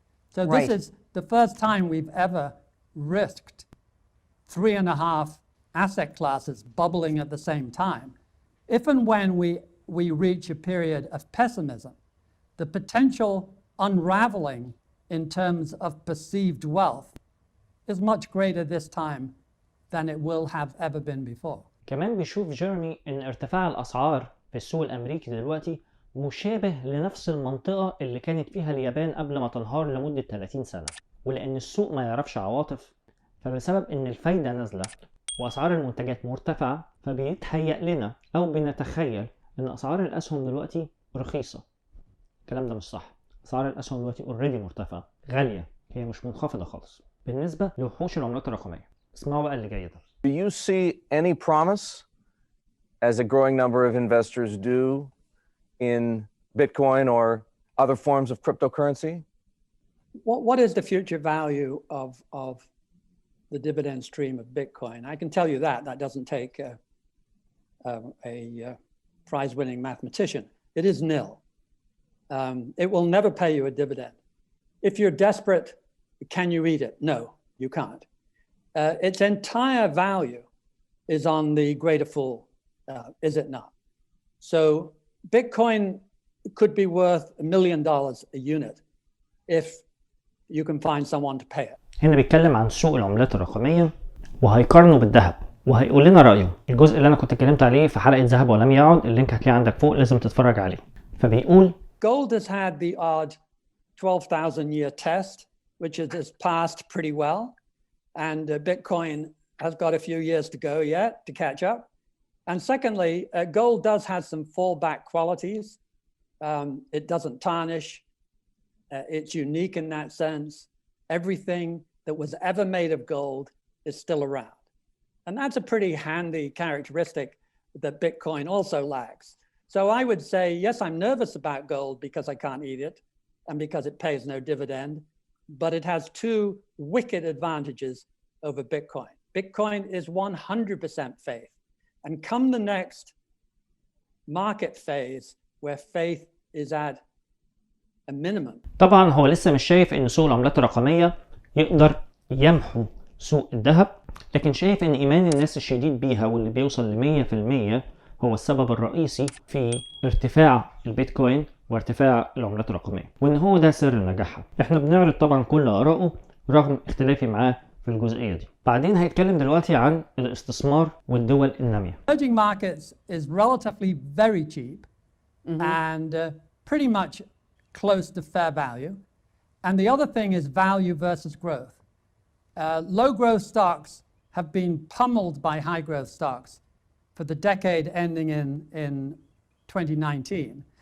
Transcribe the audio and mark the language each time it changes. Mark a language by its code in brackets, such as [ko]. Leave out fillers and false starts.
[en] So this is the first time we've ever risked 3.5 asset classes bubbling at the same time. If and when we reach a period of pessimism, the potential unraveling in terms of perceived wealth is much greater this time than it will have ever been before. [ar] كمان بيشوف جيرمي ان ارتفاع الاسعار في السوق الامريكي دلوقتي مشابه لنفس المنطقة اللي كانت فيها اليابان قبل ما تنهار لمدة 30 سنة، ولان السوق ما يعرفش عواطف، فبسبب ان الفايدة نازلة واسعار المنتجات مرتفعة فبيتهيأ لنا او بنتخيل ان اسعار الاسهم دلوقتي رخيصة. الكلام ده مش صح. اسعار الاسهم دلوقتي اوريدي مرتفعة، غالية، هي مش منخفضة خالص بالنسبة لوحوش العملات الرقمية. اسمعوا بقى اللي جاي ده. [en] Do you see any promise, as a growing number of investors do, in Bitcoin or other forms of cryptocurrency? What is the future value of the dividend stream of Bitcoin? I can tell you that. That doesn't take a prize-winning mathematician. It is nil. It will never pay you a dividend. If you're desperate, can you eat it? No, you can't. Its entire value is on the greater fool, is it not? So Bitcoin could be worth $1 million a unit if you can find someone to pay it. [ar] هنا بيتكلم عن سوق العملات الرقمية وهيقارنه بالذهب وهيقول لنا رأيه. الجزء اللي أنا كنت اتكلمت عليه في حلقة ذهب ولم يعد، اللينك هتلاقيه عندك فوق، لازم تتفرج عليه. فبيقول [en] Gold has had the odd 12,000 year test, which it has passed pretty well. And Bitcoin has got a few years to go yet to catch up. And secondly, gold does have some fallback qualities. It doesn't tarnish. It's unique in that sense. Everything that was ever made of gold is still around. And that's a pretty handy characteristic that Bitcoin also lacks. So I would say, yes, I'm nervous about gold because I can't eat it and because it pays no dividend, but it has two wicked advantages over Bitcoin. Bitcoin is 100% faith. And come the next market phase where faith is at a minimum. [ar] طبعا هو لسه مش شايف ان سوق العملات الرقمية يقدر يمحو سوق الذهب، لكن شايف ان ايمان الناس الشديد بيها واللي بيوصل ل 100% هو السبب الرئيسي في ارتفاع البيتكوين وارتفاع العملات الرقمية، وان هو ده سر نجاحها. احنا بنعرض طبعا كل آراءه رغم اختلافي معاه في الجزئية دي. بعدين هيتكلم دلوقتي عن الاستثمار والدول النامية. [en] Emerging markets is relatively very cheap and pretty much close to fair value. And the other thing is value versus growth. Low growth stocks have been pummeled by high growth stocks for the decade ending in 2019.